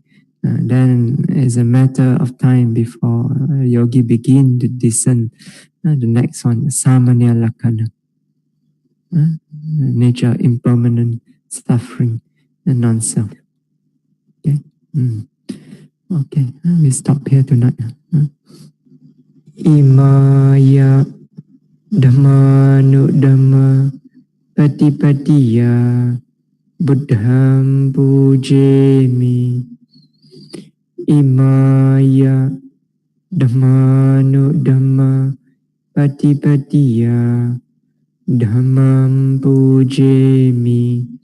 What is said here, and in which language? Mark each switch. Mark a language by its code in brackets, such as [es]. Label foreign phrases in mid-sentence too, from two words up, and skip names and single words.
[en] Then it's a matter of time before yogi begin to discern the next one, [pi] samanya lakkhana, [en] nature impermanent, suffering, and non-self. Okay. Okay, we stop here tonight. [pi] Imaya Dhamma nu Dhamma Patipatiya Buddham Pujemi. Imaya Dhamma nu Dhamma Patipatiya Dhammam Pujemi.